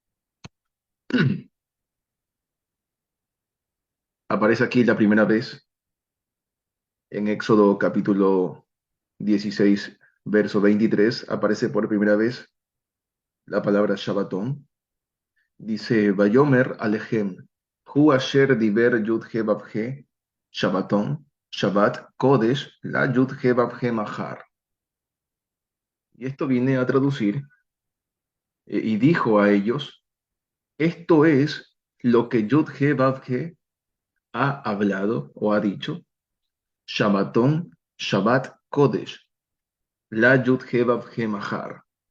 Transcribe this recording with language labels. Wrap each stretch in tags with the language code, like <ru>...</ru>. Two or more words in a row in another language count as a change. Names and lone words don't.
<es>Aparece aquí la primera vez en Éxodo capítulo 16, verso 23. Aparece por primera vez la palabra Shabbatón. Dice,</es> <he>ויאמר אלהם הוא אשר דבר יוד הא ואו הא שבתון שבת קדש ל יוד הא ואו הא מחר.</he> <es>Y esto viene a traducir, y dijo a ellos, esto es lo que Yud-He Vav-He ha hablado o ha dicho. Shabbatón,</es> <he>שבת קדש ל יוד הא ואו הא מחר.</he>